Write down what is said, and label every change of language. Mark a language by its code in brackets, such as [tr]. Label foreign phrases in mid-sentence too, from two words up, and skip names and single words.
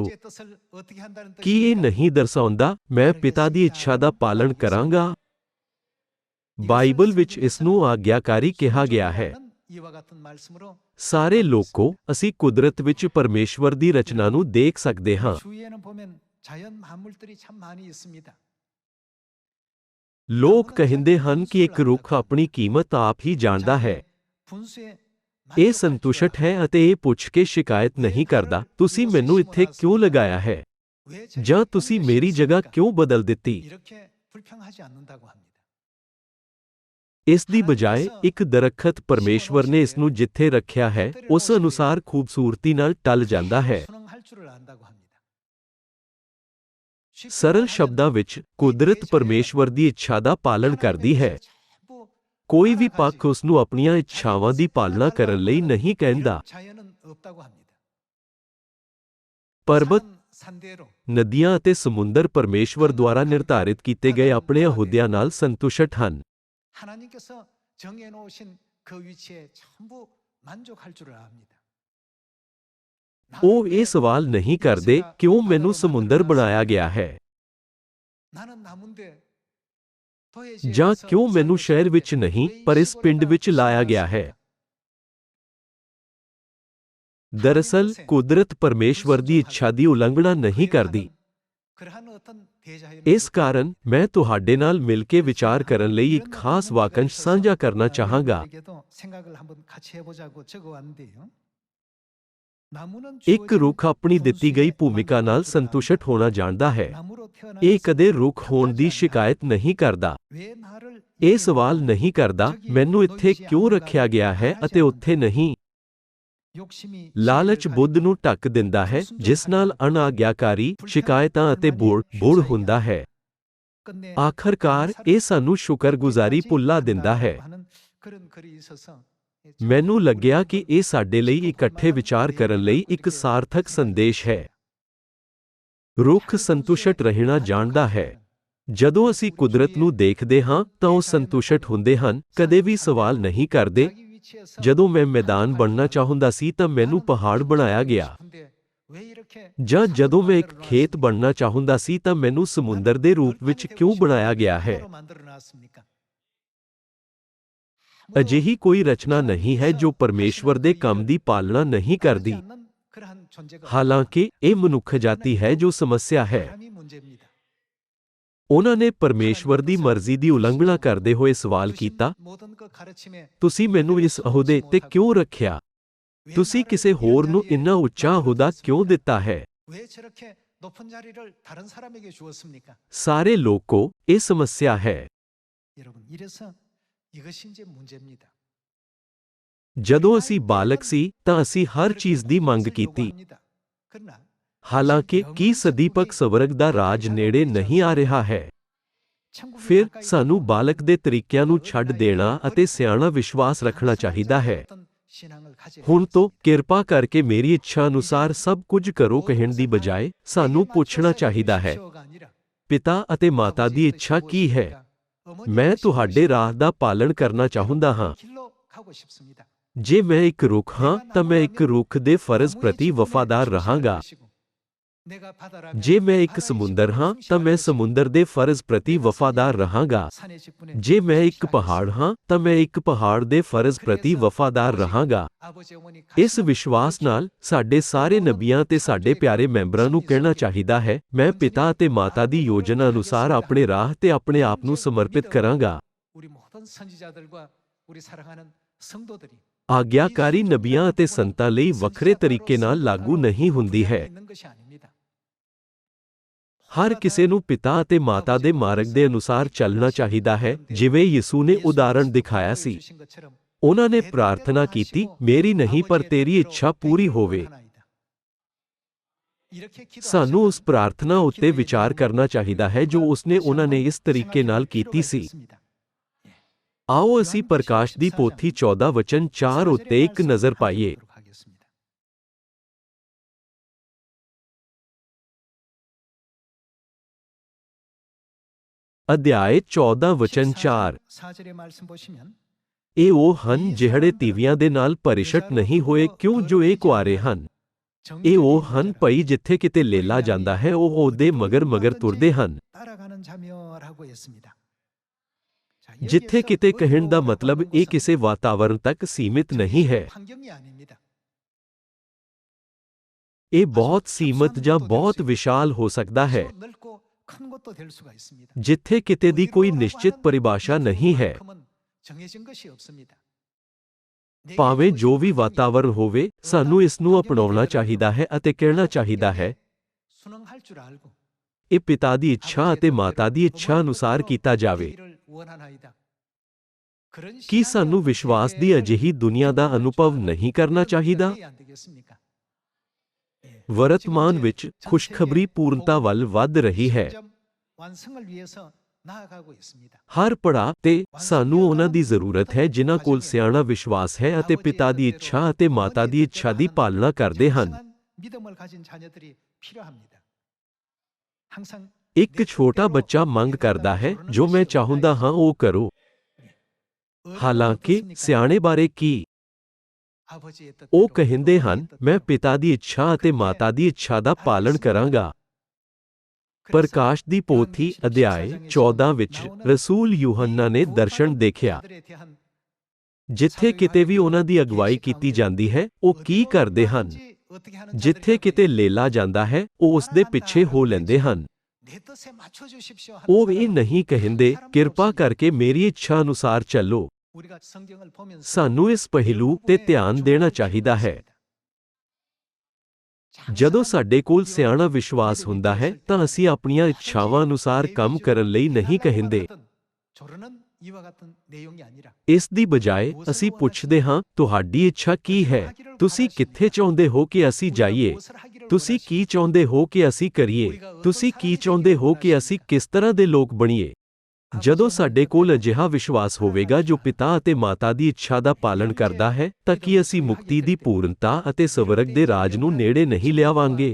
[pa] ਕੀ ਇਹ ਨਹੀਂ ਦਰਸਾਉਂਦਾ, ਮੈਂ ਪਿਤਾ ਦੀ ਇੱਛਾ ਦਾ ਪਾਲਣ ਕਰਾਂਗਾ? ਬਾਈਬਲ ਵਿੱਚ ਇਸ ਨੂੰ ਆਗਿਆਕਾਰੀ ਕਿਹਾ ਗਿਆ ਹੈ। ਸਾਰੇ ਲੋਕੋ, ਅਸੀਂ ਕੁਦਰਤ ਵਿੱਚ ਪਰਮੇਸ਼ਵਰ ਦੀ ਰਚਨਾ ਨੂੰ ਦੇਖ ਸਕਦੇ ਹਾਂ। [ko] 자연 만물들이 참 많이 있습니다. [pa] ਲੋਕ ਕਹਿੰਦੇ ਹਨ ਕਿ ਇੱਕ ਰੁੱਖ ਆਪਣੀ ਕੀਮਤ ਆਪ ਹੀ ਜਾਣਦਾ ਹੈ। [ko] 자연의 분수에 [pa] ਇਹ [ko] 만족할 줄 [pa] ਸੰਤੁਸ਼ਟ [ko] 알아. [pa] ਹੈ ਅਤੇ ਇਹ ਪੁੱਛ ਕੇ ਸ਼ਿਕਾਇਤ ਨਹੀਂ ਕਰਦਾ, ਤੁਸੀਂ ਮੈਨੂੰ ਇੱਥੇ ਕਿਉਂ ਲਗਾਇਆ ਹੈ? [ko] 왜 저를 [pa] ਜਾਂ ਤੁਸੀਂ ਮੇਰੀ ਜਗ੍ਹਾ [ko] 옮기셨습니까? [pa] ਕਿਉਂ ਬਦਲ ਦਿੱਤੀ? [ko] 이렇게 불평하지 않는다고 합니다. [pa] ਇਸ ਦੀ ਬਜਾਏ ਇੱਕ ਦਰੱਖਤ ਪਰਮੇਸ਼ਵਰ ਨੇ ਇਸ ਨੂੰ ਜਿੱਥੇ ਰੱਖਿਆ ਹੈ ਉਸ ਅਨੁਸਾਰ ਖੂਬਸੂਰਤੀ ਨਾਲ ਟਲ ਜਾਂਦਾ ਹੈ। [ko] 순응할 줄을 안다고 합니다. 쉽게 [pa] ਸਰਲ [ko] 말하면 [pa] ਸ਼ਬਦਾਂ ਵਿੱਚ ਕੁਦਰਤ ਪਰਮੇਸ਼ਵਰ ਦੀ ਇੱਛਾ ਦਾ ਪਾਲਣ ਕਰਦੀ ਹੈ। [ko] 전부 [pa] ਕੋਈ ਵੀ ਪੱਖ ਉਸ ਨੂੰ ਆਪਣੀਆਂ ਇੱਛਾਵਾਂ ਦੀ ਪਾਲਣਾ ਕਰਨ ਲਈ ਨਹੀਂ ਕਹਿੰਦਾ। [ko] 자연은 없다고 합니다. [pa] ਪਰਬਤ, [ko] 산대로 [pa] ਨਦੀਆਂ ਅਤੇ ਸਮੁੰਦਰ ਪਰਮੇਸ਼ਵਰ ਦੁਆਰਾ ਨਿਰਧਾਰਿਤ ਕੀਤੇ ਗਏ ਆਪਣੇ ਅਹੁਦਿਆਂ ਨਾਲ ਸੰਤੁਸ਼ਟ ਹਨ। [ko] 하나님께서 정해 놓으신 그 위치에 전부 만족할 줄을 압니다. [pa] ਉਹ ਇਹ ਸਵਾਲ ਨਹੀਂ ਕਰਦੇ ਕਿਉਂ ਮੈਨੂੰ ਸਮੁੰਦਰ ਬਣਾਇਆ ਗਿਆ ਹੈ [ko] 나는 나무인데 도해지에 [pa] ਜਾਂ [ko] 가서 [pa] ਕਿਉਂ ਮੈਨੂੰ [ko] 살고 [pa] ਸ਼ਹਿਰ ਵਿੱਚ [ko] 싶은데 [pa] ਨਹੀਂ [ko] 왜 이 [pa] ਪਰ ਇਸ [ko] 시골에다 [pa] ਪਿੰਡ ਵਿੱਚ ਲਾਇਆ ਗਿਆ ਹੈ। ਦਰਅਸਲ ਕੁਦਰਤ ਪਰਮੇਸ਼ਵਰ ਦੀ ਇੱਛਾ ਦੀ ਉਲੰਘਣਾ ਨਹੀਂ ਕਰਦੀ। [ko] 그러한 어떤 대자연을 [pa] ਇਸ ਕਾਰਨ ਮੈਂ ਤੁਹਾਡੇ ਨਾਲ ਮਿਲ ਕੇ ਵਿਚਾਰ ਕਰਨ ਲਈ ਇੱਕ ਖਾਸ ਵਾਕੰਸ਼ ਸਾਂਝਾ ਕਰਨਾ ਚਾਹਾਂਗਾ। [ko] 여러분들에게도 생각을 한번 같이 해보자고 적어왔는데요. 나무는 [pa] ਇੱਕ ਰੁੱਖ ਆਪਣੀ ਦਿੱਤੀ ਗਈ ਭੂਮਿਕਾ ਨਾਲ ਸੰਤੁਸ਼ਟ ਹੋਣਾ ਜਾਣਦਾ ਹੈ। [ko] 나무로 태어난 [pa] ਇਹ ਕਦੇ ਰੁੱਖ ਹੋਣ ਦੀ ਸ਼ਿਕਾਇਤ ਨਹੀਂ ਕਰਦਾ। [ko] 왜 나를 [pa] ਇਹ ਸਵਾਲ ਨਹੀਂ ਕਰਦਾ ਮੈਨੂੰ ਇੱਥੇ ਕਿਉਂ ਰੱਖਿਆ ਗਿਆ ਹੈ ਅਤੇ ਉੱਥੇ ਨਹੀਂ। [ko] 욕심이 [pa] ਲਾਲਚ ਬੁੱਧ ਨੂੰ ਢੱਕ ਦਿੰਦਾ ਹੈ, ਜਿਸ ਨਾਲ ਅਣਆਗਿਆਕਾਰੀ ਸ਼ਿਕਾਇਤਾਂ ਅਤੇ ਬੁੜ ਹੁੰਦਾ ਹੈ। [ko] 끝내 [pa] ਆਖਰਕਾਰ ਇਹ ਸਾਨੂੰ ਸ਼ੁਕਰਗੁਜ਼ਾਰੀ ਭੁੱਲਾ ਦਿੰਦਾ ਹੈ। [ko] 하는 그런 글이 있어서 [pa] ਮੈਨੂੰ ਲੱਗਿਆ ਕਿ ਇਹ ਸਾਡੇ ਲਈ ਇਕੱਠੇ ਵਿਚਾਰ ਕਰਨ ਲਈ ਇੱਕ ਸਾਰਥਕ ਸੰਦੇਸ਼ ਹੈ। ਰੁੱਖ ਸੰਤੁਸ਼ਟ ਰਹਿਣਾ ਜਾਣਦਾ ਹੈ। ਜਦੋਂ ਅਸੀਂ ਕੁਦਰਤ ਨੂੰ ਦੇਖਦੇ ਹਾਂ ਤਾਂ ਉਹ ਸੰਤੁਸ਼ਟ ਹੁੰਦੇ ਹਨ, ਕਦੇ ਵੀ ਸਵਾਲ ਨਹੀਂ ਕਰਦੇ। [ko] 자기 위치에서 [pa] ਜਦੋਂ ਮੈਂ ਮੈਦਾਨ ਬਣਨਾ ਚਾਹੁੰਦਾ ਸੀ ਤਾਂ ਮੈਨੂੰ ਪਹਾੜ ਬਣਾਇਆ ਗਿਆ। [ko] 싶은데 왜 이렇게 [pa] ਜਾਂ ਜਦੋਂ ਮੈਂ ਇੱਕ ਖੇਤ ਬਣਨਾ ਚਾਹੁੰਦਾ ਸੀ ਤਾਂ ਮੈਨੂੰ ਸਮੁੰਦਰ ਦੇ ਰੂਪ ਵਿੱਚ ਕਿਉਂ ਬਣਾਇਆ ਗਿਆ ਹੈ? [ko] 서로 만들어 놨습니까? [pa] ਅਜਿਹੀ ਕੋਈ ਰਚਨਾ ਨਹੀਂ ਹੈ ਜੋ ਪਰਮੇਸ਼ਵਰ ਦੇ ਕੰਮ ਦੀ ਪਾਲਣਾ ਨਹੀਂ ਕਰਦੀ। [ko] 하지 않는 그러한 존재가 [pa] ਹਾਲਾਂਕਿ ਇਹ ਮਨੁੱਖ ਜਾਤੀ ਹੈ ਜੋ ਸਮੱਸਿਆ ਹੈ। [ko] 사람이 문제입니다. [pa] ਉਹਨਾਂ ਨੇ ਪਰਮੇਸ਼ਵਰ ਦੀ ਮਰਜ਼ੀ ਦੀ ਉਲੰਘਣਾ ਕਰਦੇ ਹੋਏ ਸਵਾਲ ਕੀਤਾ, [ko] 모든 그 가르침에 [pa] ਤੁਸੀਂ ਮੈਨੂੰ ਇਸ ਅਹੁਦੇ ਤੇ ਕਿਉਂ ਰੱਖਿਆ? [ko] 왜 [pa] ਤੁਸੀਂ [ko] 나를 [pa] ਕਿਸੇ [ko] 이런 [pa] ਹੋਰ ਨੂੰ [ko] 자리에 [pa] ਇੰਨਾ ਉੱਚਾ ਅਹੁਦਾ ਕਿਉਂ ਦਿੱਤਾ ਹੈ? [ko] 왜 저렇게 높은 자리를 다른 사람에게 주었습니까? [pa] ਸਾਰੇ ਲੋਕੋ, ਇਹ ਸਮੱਸਿਆ ਹੈ। [ko] 여러분, 이래서 이것이 이제 문제입니다. [pa] ਜਦੋਂ ਅਸੀਂ ਬਾਲਕ ਸੀ ਤਾਂ ਅਸੀਂ ਹਰ ਚੀਜ਼ ਦੀ ਮੰਗ ਕੀਤੀ। [ko] 요구합니다. 그러나 [pa] ਹਾਲਾਂਕਿ ਕੀ ਸਦੀਪਕ ਸਵਰਗ ਦਾ ਰਾਜ ਨੇੜੇ ਨਹੀਂ ਆ ਰਿਹਾ ਹੈ? [ko] 천국이 [pa] ਫਿਰ [ko] 가까이 [pa] ਸਾਨੂੰ [ko] 있고 [pa] ਬਾਲਕ ਦੇ ਤਰੀਕਿਆਂ ਨੂੰ ਛੱਡ ਦੇਣਾ ਅਤੇ ਸਿਆਣਾ ਵਿਸ਼ਵਾਸ ਰੱਖਣਾ ਚਾਹੀਦਾ ਹੈ। [ko] 어떤 신앙을 가져야 [pa] ਹੁਣ [ko] 되겠습니다. [pa] ਤੋਂ ਕਿਰਪਾ ਕਰਕੇ ਮੇਰੀ ਇੱਛਾ ਅਨੁਸਾਰ ਸਭ ਕੁਝ ਕਰੋ ਕਹਿਣ ਦੀ ਬਜਾਏ ਸਾਨੂੰ ਪੁੱਛਣਾ ਚਾਹੀਦਾ ਹੈ, [ko] 해주십시오가 아니라 [pa] ਪਿਤਾ ਅਤੇ ਮਾਤਾ ਦੀ ਇੱਛਾ ਕੀ ਹੈ? [ko] 어머니의 [pa] ਮੈਂ [ko] 뜻이 [pa] ਤੁਹਾਡੇ [ko] 무엇입니까? [pa] ਰਾਹ ਦਾ ਪਾਲਣ ਕਰਨਾ ਚਾਹੁੰਦਾ ਹਾਂ। [ko] 길로 가고 싶습니다. [pa] ਜੇ ਮੈਂ ਇੱਕ ਰੁੱਖ ਹਾਂ ਤਾਂ ਮੈਂ ਇੱਕ ਰੁੱਖ ਦੇ ਫਰਜ਼ ਪ੍ਰਤੀ ਵਫਾਦਾਰ ਰਹਾਂਗਾ। [ko] 내가 바다라면 [pa] ਜੇ ਮੈਂ ਇੱਕ [ko] 바다의 [pa] ਸਮੁੰਦਰ [ko] 직분에 [pa] ਹਾਂ ਤਾਂ ਮੈਂ [ko] 충실할 [pa] ਸਮੁੰਦਰ ਦੇ ਫਰਜ਼ ਪ੍ਰਤੀ ਵਫਾਦਾਰ ਰਹਾਂਗਾ। [ko] 것이고, 산의 직분에 [pa] ਜੇ ਮੈਂ ਇੱਕ [ko] 충실하겠습니다. [pa] ਪਹਾੜ ਹਾਂ ਤਾਂ ਮੈਂ ਇੱਕ ਪਹਾੜ ਦੇ ਫਰਜ਼ ਪ੍ਰਤੀ ਵਫਾਦਾਰ ਰਹਾਂਗਾ। [ko] 아버지, 어머니 [pa] ਇਸ [ko] 가슴 [pa] ਵਿਸ਼ਵਾਸ ਨਾਲ ਸਾਡੇ ਸਾਰੇ ਨਬੀਆਂ ਤੇ ਸਾਡੇ ਪਿਆਰੇ ਮੈਂਬਰਾਂ ਨੂੰ ਕਹਿਣਾ ਚਾਹੀਦਾ ਹੈ, ਮੈਂ ਪਿਤਾ ਅਤੇ ਮਾਤਾ ਦੀ ਯੋਜਨਾ ਅਨੁਸਾਰ ਆਪਣੇ ਰਾਹ ਤੇ ਆਪਣੇ ਆਪ ਨੂੰ ਸਮਰਪਿਤ ਕਰਾਂਗਾ। [ko] 우리 모든 선지자들과 우리 사랑하는 성도들이 [pa] ਆਗਿਆਕਾਰੀ ਨਬੀਆਂ ਅਤੇ ਸੰਤਾਂ ਲਈ ਵੱਖਰੇ ਤਰੀਕੇ ਨਾਲ ਲਾਗੂ ਨਹੀਂ ਹੁੰਦੀ ਹੈ। [ko] 있는 것이 아닙니다. [pa] ਹਰ ਕਿਸੇ ਨੂੰ ਪਿਤਾ ਅਤੇ ਮਾਤਾ ਦੇ ਮਾਰਗ ਦੇ ਅਨੁਸਾਰ ਚੱਲਣਾ ਚਾਹੀਦਾ ਹੈ, ਜਿਵੇਂ ਯਿਸੂ ਨੇ ਉਦਾਹਰਣ ਦਿਖਾਇਆ ਸੀ। [ko] 주신 것처럼 [pa] ਉਹਨਾਂ ਨੇ ਪ੍ਰਾਰਥਨਾ ਕੀਤੀ, ਮੇਰੀ ਨਹੀਂ ਪਰ ਤੇਰੀ ਇੱਛਾ ਪੂਰੀ ਹੋਵੇ। [ko] 이렇게 기도하시면 [pa] ਸਾਨੂੰ ਉਸ ਪ੍ਰਾਰਥਨਾ ਉੱਤੇ ਵਿਚਾਰ ਕਰਨਾ ਚਾਹੀਦਾ ਹੈ ਜੋ ਉਸਨੇ ਉਹਨਾਂ ਨੇ ਇਸ ਤਰੀਕੇ ਨਾਲ ਕੀਤੀ ਸੀ। ਆਓ ਅਸੀਂ ਪ੍ਰਕਾਸ਼ ਦੀ ਪੋਥੀ 14 ਵਚਨ 4 ਉੱਤੇ ਇੱਕ ਨਜ਼ਰ ਪਾਈਏ। ਅਧਿਆਇ 14 ਵਚਨ 4। [ko] 4절의 말씀 보시면 [pa] ਇਹ ਉਹ ਹਨ ਜਿਹੜੇ ਤੀਵੀਆਂ ਦੇ ਨਾਲ ਪਰਿਸ਼ਟ ਨਹੀਂ ਹੋਏ ਕਿਉਂ ਜੋ ਇਹ ਕੁਆਰੇ ਹਨ। ਇਹ ਉਹ ਹਨ ਭਈ ਜਿੱਥੇ ਕਿਤੇ ਲੇਲਾ ਜਾਂਦਾ ਹੈ ਉਹ ਉਹਦੇ ਮਗਰ ਤੁਰਦੇ ਹਨ। [ko] 따라가는 자녀라고 했습니다. 자, [pa] ਜਿੱਥੇ [ko] 여기에서 [pa] ਕਿਤੇ ਕਹਿਣ ਦਾ [ko] 어디로 [pa] ਮਤਲਬ [ko] 가는 [pa] ਇਹ [ko] 것은 [pa] ਕਿਸੇ ਵਾਤਾਵਰਣ ਤੱਕ ਸੀਮਿਤ ਨਹੀਂ ਹੈ। [ko] 환경이 아닙니다. [pa] ਇਹ ਬਹੁਤ ਸੀਮਤ ਜਾਂ ਬਹੁਤ ਵਿਸ਼ਾਲ ਹੋ ਸਕਦਾ ਹੈ, [ko] 아주 넓고 큰 것도 될 수가 있습니다. [pa] ਜਿੱਥੇ ਕਿਤੇ ਦੀ ਕੋਈ ਨਿਸ਼ਚਿਤ ਪਰਿਭਾਸ਼ਾ ਨਹੀਂ ਹੈ। [ko] 그만큼은 정해진 것이 없습니다. [pa] ਭਾਵੇਂ ਜੋ ਵੀ ਵਾਤਾਵਰਣ ਹੋਵੇ, ਸਾਨੂੰ ਇਸ ਨੂੰ ਅਪਣਾਉਣਾ ਚਾਹੀਦਾ ਹੈ ਅਤੇ ਕਹਿਣਾ ਚਾਹੀਦਾ ਹੈ, [ko] 순응할 줄 알고 [pa] ਇਹ ਪਿਤਾ ਦੀ ਇੱਛਾ ਅਤੇ ਮਾਤਾ ਦੀ ਇੱਛਾ ਅਨੁਸਾਰ ਕੀਤਾ ਜਾਵੇ। [ko] 되기를 원하나이다. 그런 [pa] ਕੀ ਸਾਨੂੰ [ko] 신앙의 [pa] ਵਿਸ਼ਵਾਸ ਦੀ [ko] 어떻게 [pa] ਅਜਿਹੀ ਦੁਨੀਆ ਦਾ ਅਨੁਭਵ ਨਹੀਂ ਕਰਨਾ ਚਾਹੀਦਾ? [ko] 안 되겠습니까? [pa] ਵਰਤਮਾਨ ਵਿੱਚ ਖੁਸ਼ਖਬਰੀ ਪੂਰਨਤਾ ਵੱਲ ਵੱਧ ਰਹੀ ਹੈ। [ko] 점점 완성을 위해서 나아가고 있습니다. [pa] ਹਰ ਪੜਾਅ ਤੇ ਸਾਨੂੰ ਉਹਨਾਂ ਦੀ ਜ਼ਰੂਰਤ ਹੈ ਜਿਨ੍ਹਾਂ ਕੋਲ ਸਿਆਣਾ ਵਿਸ਼ਵਾਸ ਹੈ ਅਤੇ ਪਿਤਾ ਦੀ ਇੱਛਾ ਅਤੇ ਮਾਤਾ ਦੀ ਇੱਛਾ ਦੀ ਪਾਲਣਾ ਕਰਦੇ ਹਨ। [ko] 정상한 믿음을 가진 자녀들이 필요합니다. 항상 [pa] ਇੱਕ ਛੋਟਾ ਬੱਚਾ ਮੰਗ ਕਰਦਾ ਹੈ, ਜੋ ਮੈਂ ਚਾਹੁੰਦਾ ਹਾਂ ਉਹ ਕਰੋ। ਹਾਲਾਂਕਿ ਸਿਆਣੇ ਬਾਰੇ ਕੀ? [ko] 아버지의 뜻대로 [pa] ਉਹ ਕਹਿੰਦੇ ਹਨ, [ko] 어머니의 [pa] ਮੈਂ [ko] 뜻대로. [pa] ਪਿਤਾ ਦੀ ਇੱਛਾ ਅਤੇ ਮਾਤਾ ਦੀ ਇੱਛਾ ਦਾ ਪਾਲਣ ਕਰਾਂਗਾ। [ko] 그래서 [pa] ਪ੍ਰਕਾਸ਼ ਦੀ ਪੋਥੀ ਅਧਿਆਇ 14 ਵਿੱਚ ਰਸੂਲ ਯੂਹੰਨਾ ਨੇ ਦਰਸ਼ਨ ਦੇਖਿਆ। [ko] 자들에 대한 [pa] ਜਿੱਥੇ ਕਿਤੇ ਵੀ ਉਹਨਾਂ ਦੀ ਅਗਵਾਈ ਕੀਤੀ ਜਾਂਦੀ ਹੈ, ਉਹ ਕੀ ਕਰਦੇ ਹਨ? [ko] 어떻게 하는 [pa] ਜਿੱਥੇ [ko] 자들이 [pa] ਕਿਤੇ ਲੇਲਾ ਜਾਂਦਾ ਹੈ, ਉਹ ਉਸ ਦੇ ਪਿੱਛੇ ਹੋ ਲੈਂਦੇ ਹਨ। [ko] 내 뜻에 맞춰 주십시오 하는 [pa] ਉਹ ਇਹ [ko] 사람은 [pa] ਨਹੀਂ ਕਹਿੰਦੇ, ਕਿਰਪਾ ਕਰਕੇ ਮੇਰੀ ਇੱਛਾ ਅਨੁਸਾਰ ਚੱਲੋ। [ko] 우리가 성경을 보면서 [pa] ਸਾਨੂੰ ਇਸ ਪਹਿਲੂ ਤੇ ਧਿਆਨ ਦੇਣਾ ਚਾਹੀਦਾ ਹੈ। ਜਦੋਂ ਸਾਡੇ ਕੋਲ ਸਿਆਣਾ ਵਿਸ਼ਵਾਸ ਹੁੰਦਾ ਹੈ, ਤਾਂ ਅਸੀਂ ਆਪਣੀਆਂ ਇੱਛਾਵਾਂ ਅਨੁਸਾਰ ਕੰਮ ਕਰਨ ਲਈ ਨਹੀਂ ਕਹਿੰਦੇ। [ko] 조르는 이와 같은 내용이 아니라 [pa] ਇਸ ਦੀ ਬਜਾਏ ਅਸੀਂ ਪੁੱਛਦੇ ਹਾਂ, ਤੁਹਾਡੀ ਇੱਛਾ ਕੀ ਹੈ? ਤੁਸੀਂ ਕਿੱਥੇ ਚਾਹੁੰਦੇ ਹੋ ਕਿ ਅਸੀਂ ਜਾਈਏ? ਤੁਸੀਂ ਕੀ ਚਾਹੁੰਦੇ ਹੋ ਕਿ ਅਸੀਂ ਕਰੀਏ? ਤੁਸੀਂ ਕੀ ਚਾਹੁੰਦੇ ਹੋ ਕਿ ਅਸੀਂ ਕਿਸ ਤਰ੍ਹਾਂ ਦੇ ਲੋਕ ਬਣੀਏ? ਜਦੋਂ ਸਾਡੇ ਕੋਲ ਅਜਿਹਾ ਵਿਸ਼ਵਾਸ ਹੋਵੇਗਾ ਜੋ ਪਿਤਾ ਅਤੇ ਮਾਤਾ ਦੀ ਇੱਛਾ ਦਾ ਪਾਲਣ ਕਰਦਾ ਹੈ, ਤਾਂ ਕੀ ਅਸੀਂ ਮੁਕਤੀ ਦੀ ਪੂਰਨਤਾ ਅਤੇ ਸਵਰਗ ਦੇ ਰਾਜ ਨੂੰ ਨੇੜੇ ਨਹੀਂ ਲਿਆਵਾਂਗੇ?